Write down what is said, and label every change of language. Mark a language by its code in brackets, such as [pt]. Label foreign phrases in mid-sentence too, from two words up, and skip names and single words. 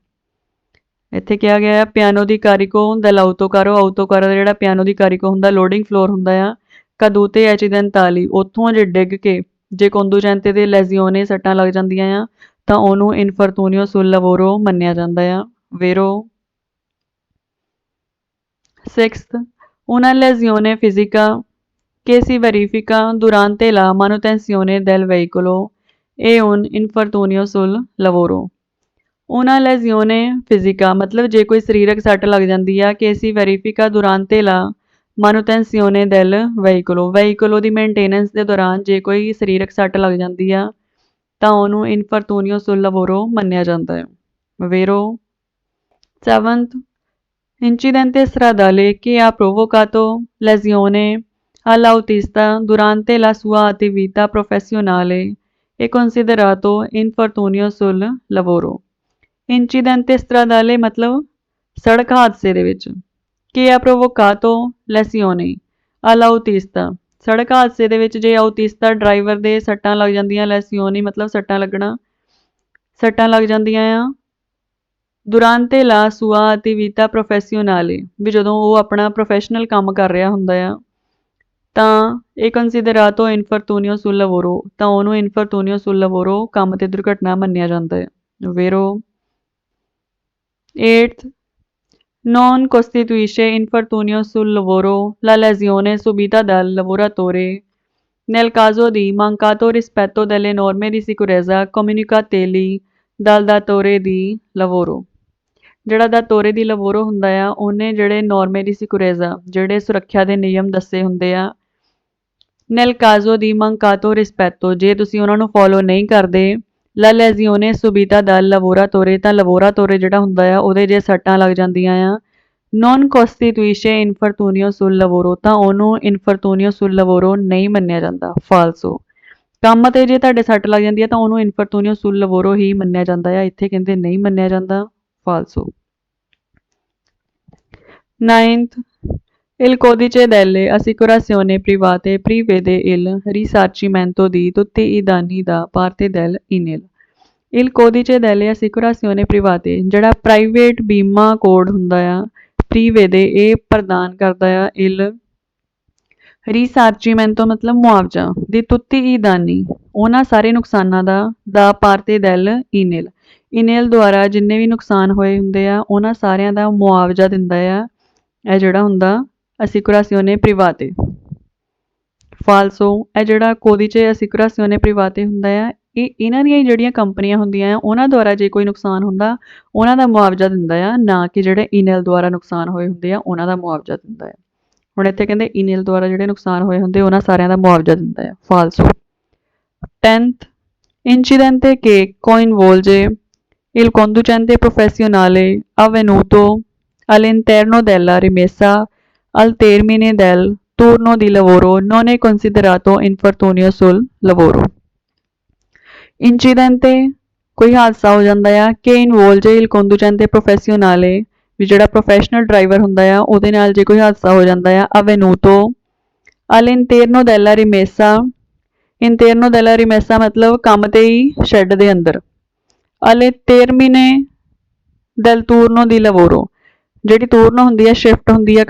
[pa] ਇੱਥੇ ਕਿਹਾ ਗਿਆ ਆ [it] piano di carico del autocarro, [pa] ਆਊਟੋਕਾਰੋ ਦਾ ਜਿਹੜਾ [it] piano di carico [pa] ਹੁੰਦਾ [en] loading floor [pa] ਹੁੰਦਾ ਆ। [it] cadute accidentali, [pa] ਉੱਥੋਂ ਜੇ ਡਿੱਗ ਕੇ ਜੇ ਕੋਂਦੂਚੈਂਤੇ ਦੇ ਲੈਜ਼ੀਓਨੇ ਸੱਟਾਂ ਲੱਗ ਜਾਂਦੀਆਂ ਆ ਤਾਂ ਉਹਨੂੰ [it] infortunio sul lavoro [pa] ਮੰਨਿਆ ਜਾਂਦਾ ਆ, ਵੇਰੋ। [en] Sixth, [it] una lesione fisica che si verifica durante la manutenzione del veicolo è un infortunio sul lavoro। una lesione fisica [pa] ਮਤਲਬ ਜੇ ਕੋਈ ਸਰੀਰਕ ਸੱਟ ਲੱਗ ਜਾਂਦੀ ਆ ਕਿ [it] si verifica durante la manutenzione del veicolo, [pa] veicolo ਦੀ ਮੇਨਟੇਨੈਂਸ ਦੇ ਦੌਰਾਨ ਜੇ ਕੋਈ ਸਰੀਰਕ ਸੱਟ ਲੱਗ ਜਾਂਦੀ ਆ ਤਾਂ ਉਹਨੂੰ [it] infortunio sul lavoro [pa] ਮੰਨਿਆ ਜਾਂਦਾ ਹੈ, vero। [it] Seventh, incidente stradale che ha provocato lesione all'autista durante la sua attività professionale è considerato infortunio sul lavoro। incidente stradale [pa] ਮਤਲਬ ਸੜਕ ਹਾਦਸੇ ਦੇ ਵਿੱਚ, [it] che ha provocato lesione all'autista, [pa] ਸੜਕ ਹਾਦਸੇ ਦੇ ਵਿੱਚ ਜੇ ਆਊਟਿਸਤਾ ਡਰਾਈਵਰ ਦੇ ਸੱਟਾਂ ਲੱਗ ਜਾਂਦੀਆਂ, ਲੈਸੀਓਨੀ ਮਤਲਬ ਸੱਟਾਂ ਲੱਗਣਾ, ਸੱਟਾਂ ਲੱਗ ਜਾਂਦੀਆਂ ਆ [it] durante la sua attività professionale [pa] ਵੀ ਜਦੋਂ ਉਹ ਆਪਣਾ ਪ੍ਰੋਫੈਸ਼ਨਲ ਕੰਮ ਕਰ ਰਿਹਾ ਹੁੰਦਾ ਆ ਤਾਂ ਇਹ [it] considerato infortunio sul lavoro [pa] ਤਾਂ ਉਹਨੂੰ [it] infortunio sul lavoro [pa] ਕੰਮ ਤੇ ਦੁਰਘਟਨਾ ਮੰਨਿਆ ਜਾਂਦਾ ਹੈ vero [it] 8th non costituisce infortunio sul lavoro la lesione subita dal lavoratore nel caso di mancato rispetto delle norme di sicurezza comunicateli dal datore di lavoro ਜਿਹੜਾ datore di lavoro [pa] ਹੁੰਦਾ ਆ ਉਹਨੇ ਜਿਹੜੇ [it] norme di sicurezza [pa] ਜਿਹੜੇ ਸੁਰੱਖਿਆ ਦੇ ਨਿਯਮ ਦੱਸੇ ਹੁੰਦੇ ਆ [it] nel caso di mancato rispetto [pa] ਜੇ ਤੁਸੀਂ ਉਹਨਾਂ ਨੂੰ ਫੋਲੋ ਨਹੀਂ ਕਰਦੇ [it] la lesione subita da lavoratore [pa] ਤਾਂ ਲਵੋਰਾਤੋਰੇ ਜਿਹੜਾ ਹੁੰਦਾ ਆ ਉਹਦੇ ਜੇ ਸੱਟਾਂ ਲੱਗ ਜਾਂਦੀਆਂ ਆ [it] non costituisce infortunio sul lavoro [pa] ਤਾਂ ਉਹਨੂੰ [it] infortunio sul lavoro [pa] ਨਹੀਂ ਮੰਨਿਆ ਜਾਂਦਾ ਫਾਲਸੋ ਕੰਮ ਤੇ ਜੇ ਤੁਹਾਡੇ ਸੱਟ ਲੱਗ ਜਾਂਦੀ ਆ ਤਾਂ ਉਹਨੂੰ [it] infortunio sul lavoro [pa] ਹੀ ਮੰਨਿਆ ਜਾਂਦਾ ਆ ਇੱਥੇ ਕਹਿੰਦੇ ਨਹੀਂ ਮੰਨਿਆ ਜਾਂਦਾ ਫਾਲਸੋ 9th [it] Il codice delle assicurazioni private prevede il risarcimento di tutti i danni da parte del INIL. Il codice delle assicurazioni private [pa] ਜਿਹੜਾ ਪ੍ਰਾਈਵੇਟ ਬੀਮਾ ਕੋਡ ਹੁੰਦਾ ਆ prevede ਇਹ ਪ੍ਰਦਾਨ ਕਰਦਾ ਆ [it] il risarcimento [pa] ਮਤਲਬ ਮੁਆਵਜ਼ਾ [it] di tutti i danni [pa] ਉਹਨਾਂ ਸਾਰੇ ਨੁਕਸਾਨਾਂ ਦਾ [it] parte del INIL INIL [pa] ਦੁਆਰਾ ਜਿੰਨੇ ਵੀ ਨੁਕਸਾਨ ਹੋਏ ਹੁੰਦੇ ਆ ਉਹਨਾਂ ਸਾਰਿਆਂ ਦਾ ਮੁਆਵਜ਼ਾ ਦਿੰਦਾ ਆ ਇਹ ਜਿਹੜਾ ਹੁੰਦਾ [it] assicurazione private [pa] ਫਾਲਸੋ ਇਹ ਜਿਹੜਾ [it] codice assicurazione private [pa] ਹੁੰਦਾ ਆ ਇਹ ਇਹਨਾਂ ਦੀਆਂ ਜਿਹੜੀਆਂ ਕੰਪਨੀਆਂ ਹੁੰਦੀਆਂ ਆ ਉਹਨਾਂ ਦੁਆਰਾ ਜੇ ਕੋਈ ਨੁਕਸਾਨ ਹੁੰਦਾ ਉਹਨਾਂ ਦਾ ਮੁਆਵਜ਼ਾ ਦਿੰਦਾ ਆ ਨਾ ਕਿ ਜਿਹੜੇ ਇਨੇਲ ਦੁਆਰਾ ਨੁਕਸਾਨ ਹੋਏ ਹੁੰਦੇ ਆ ਉਹਨਾਂ ਦਾ ਮੁਆਵਜ਼ਾ ਦਿੰਦਾ ਆ ਹੁਣ ਇੱਥੇ ਕਹਿੰਦੇ ਇਨੇਲ ਦੁਆਰਾ ਜਿਹੜੇ ਨੁਕਸਾਨ ਹੋਏ ਹੁੰਦੇ ਉਹਨਾਂ ਸਾਰਿਆਂ ਦਾ ਮੁਆਵਜ਼ਾ ਦਿੰਦਾ ਆ ਫਾਲਸੋ 10th [it] incidente che coinvolge il conducente professionale avvenuto all'interno della rimessa al termine del turno di lavoro non è considerato infortunio sul lavoro. [pa] Incidente ਕੋਈ ਹਾਦਸਾ ਹੋ ਜਾਂਦਾ ਆ ਕਿ ਇਨਵੋਲਵੇ [it] il conducente professionale [pa] ਵੀ ਜਿਹੜਾ ਪ੍ਰੋਫੈਸ਼ਨਲ ਡਰਾਈਵਰ ਹੁੰਦਾ ਆ ਉਹਦੇ ਨਾਲ ਜੇ ਕੋਈ ਹਾਦਸਾ ਹੋ ਜਾਂਦਾ ਆ [it] avvenuto all'interno della rimessa interno della rimessa [pa] ਮਤਲਬ ਕੰਮ ਤੇ ਹੀ ਸ਼ੈੱਡ ਦੇ ਅੰਦਰ [it] alle termine del turno di lavoro [pa] ਜਿਹੜੀ ਟੂਰਨ ਹੁੰਦੀ ਹੈ ਸ਼ਿਫਟ ਹੁੰਦੀ ਹੈ